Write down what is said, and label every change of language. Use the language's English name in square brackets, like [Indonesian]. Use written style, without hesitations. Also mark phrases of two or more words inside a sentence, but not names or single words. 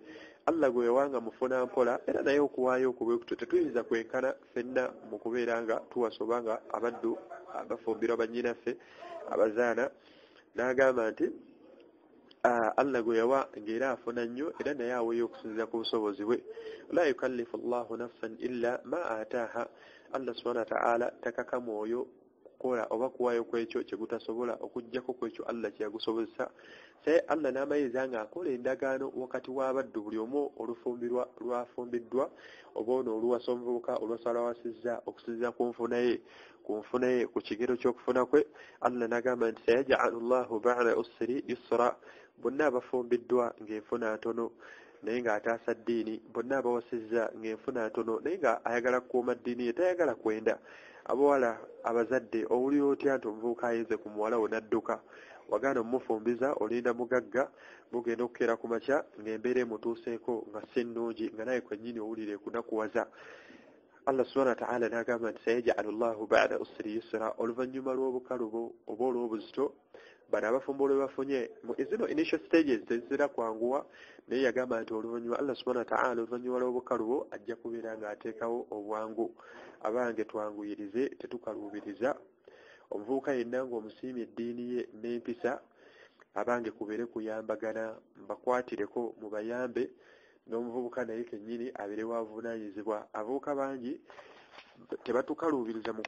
[Ganda] Allah gwe yawanga mufuna mpola era naye okuwaayo okubwe tetuyinza kwenkana ffenna mu kubeera nga tuwasa oba nga abaddu abafumbirwa bannyinaffe abazaana. N'agamba nti Allah gwe yawa ng'era afuna nnyo era naye aweeyo okusinziira ku busobozi bwe. [Arabic] لا يكلف الله نفسا إلا ما آتاها. [Ganda] Allah [Arabic] سبحانه وتعالى [Ganda] takaka mwoyo kukola oba kuwaayo kwekyo kye gutasobola okuggyako kwekyo Allah kye yagusobozesa. Saye Allah n'amayinza ng'akola endagaano wakati w'abaddu buli omu olufumbirwa lwafumbiddwa oba ono oluwasa omuvubuka olwasala wasizza okusinziira ku nfuna ye ku kigero ky'okufuna kwe. Allah n'agamba nti [Arabic] سيجعل الله بعد عسر يسرا. [Ganda] Bonna abafumbiddwa ng'enfuna ntono naye ng'ataasa ddiini, bonna abawasizza ng'enfuna ntono naye nga ayagala kukuuma ddiini ye tayagala kwenda. Abawala abazadde owulira otya nti omuvubuka ayinze ku muwala we n'adduka wagaana omufumbiza olinda mugagga mugenda okukeera ku makya ng'embeera emutuuseeko nga si nnungi nga naye kwennyini owulire kunakuwaza. Allah [Arabic] سبحانه وتعالى [Ganda] n'agamba nti [Arabic] سيجعل الله بعد عسر يسرا. [Ganda] Oluvannyuma lw'obukalubo oba olw'obuzito bano abafumbo lwe bafunye mu zino [English] initial stages [Ganda] tezira kwanguwa naye yagamba nti oluvannyuma Allah [Arabic] سبحانه وتعالى [Ganda] oluvannyuma lw'obukalubo ajja kubeera ng'ateekawo obwangu abange twanguyirize tetukaluubiriza omuvubuka yenna ng'omusiimye eddiini ye n'empisa abange kubeere kuyambagana mbakwatireko mu bayambe n'omuvubuka naye kennyini abeere wavunaanyizibwa abavubuka bangi tebatukaluubiriza mu